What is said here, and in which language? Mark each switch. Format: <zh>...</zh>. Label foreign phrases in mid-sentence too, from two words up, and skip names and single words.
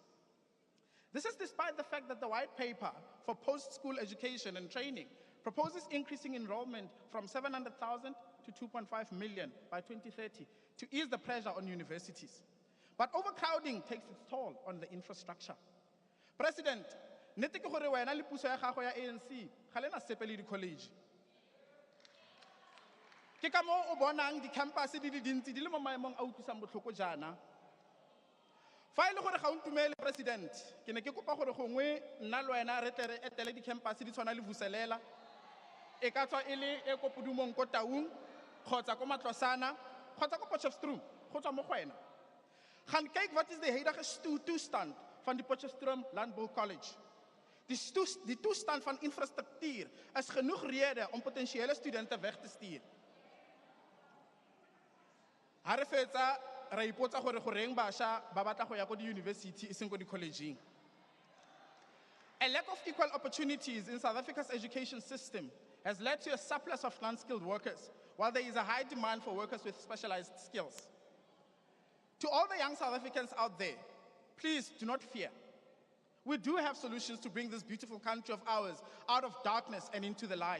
<en>This is despite the fact that the white paper for post-school education and training proposes increasing enrollment from 700,000 to 2.5 million by 2030 to ease the pressure on universities. But overcrowding takes its toll on the infrastructure. President,</en> <tn>nete ke gore wena le puso ya gago ya ANC ga le na sepe le di-college. Ke ka moo o bonang di-campus di le dintsi di le mo maemong a utlwisang botlhoko jaana. Fa e le gore ga o ntumele President, ke ne ke kopa gore gongwe nna le wena re tle re etele di-campus di tshwana le Vuselela, e ka tswa e le e ko Pudumong ko Taung, kgotsa ko Matlosana, kgotsa ko Potchefstroom, go tswa mo go wena.</tn> <af>Gaan kyk wat is die huidige toestand van die Potchefstroom Landbou College. Die toestand van infrastruktuur is genoeg rede om potensiële studente weg te stuur.</af> <tn>Ha re fetsa ra ipotsa gore goreng basha ba batla go ya ko di-university e seng ko di-collegeng.</tn> <en>A lack of equal opportunities in South Africa's education system has led to a surplus of non-skilled workers, while there is a high demand for workers with specialized skills. To all the young South Africans out there, please do not fear. We do have solutions to bring this beautiful country of ours out of darkness and into the light.</en>